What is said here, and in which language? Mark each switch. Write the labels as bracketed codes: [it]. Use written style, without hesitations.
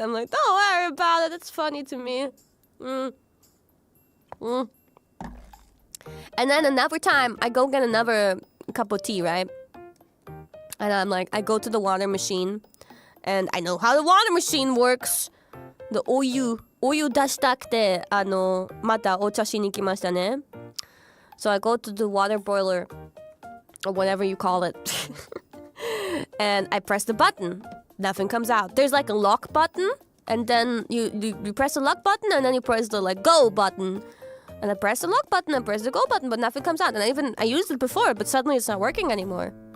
[en] I'm like, don't worry about it, it's funny to me. And then another time, I go get another cup of tea, right? And I'm like, I go to the water machine, and I know how the water machine works. [ja] The お湯出したくて、またお茶しに来ましたね。 [en] So I go to the water boiler, or whatever you call it. And I press the button. Nothing comes out. There's like a lock button, and then you press the lock button, and then you press the like go button. And I press the lock button, and press the go button, but nothing comes out. And I used it before, but suddenly it's not working anymore.